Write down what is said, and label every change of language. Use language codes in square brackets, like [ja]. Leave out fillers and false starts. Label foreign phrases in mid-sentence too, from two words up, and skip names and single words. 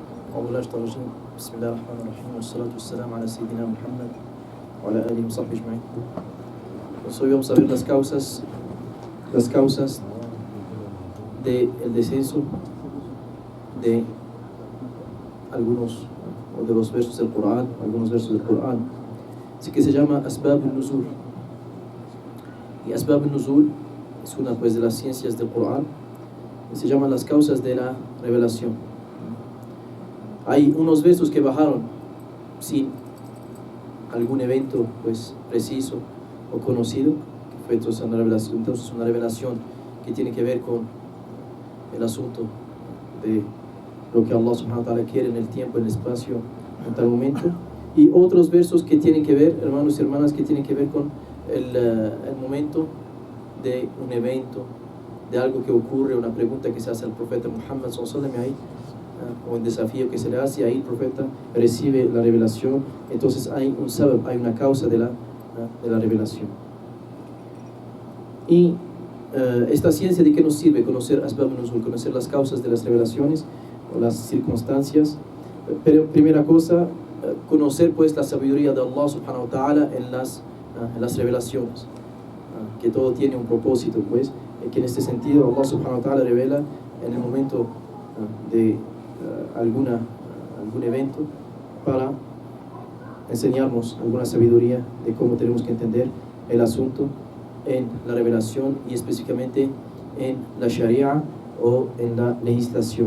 [ar] أعوذ بالله من الشيطان الرجيم بسم الله الرحمن الرحيم والصلاة والسلام على سيدنا Muhammad وعلى آله وصحبه أجمعين. [es] Hoy vamos a ver las causas del descenso de algunos o de los versos del Corán, algunos versos del Corán. Así que se llama [ar] أسباب النزول. [es] Y Asbab al-Nuzul es una pues de las ciencias del Corán. Y se llaman las causas de la revelación. Hay unos versos que bajaron sin algún evento pues preciso o conocido, que fue entonces una revelación que tiene que ver con el asunto de lo que [ar] الله سبحانه وتعالى [es] quiere en el tiempo, en el espacio, en tal momento, y otros versos que tienen que ver, hermanos y hermanas, que tienen que ver con el momento de un evento, de algo que ocurre, una pregunta que se hace al profeta Muhammad [ar] صلى الله عليه وسلم, [es] o un desafío que se le hace, ahí el profeta recibe la revelación. Entonces hay un sabab, hay una causa de la revelación. Y esta ciencia, ¿de qué nos sirve? Conocer [ar] أسباب النزول, [es] conocer las causas de las revelaciones o las circunstancias. Pero primera cosa, conocer pues la sabiduría de [ar] الله سبحانه وتعالى [es] en las revelaciones, que todo tiene un propósito, pues que en este sentido [ar] الله سبحانه وتعالى [es] revela en el momento de algún evento para enseñarnos alguna sabiduría de cómo tenemos que entender el asunto en la revelación y específicamente en la Sharia o en la legislación.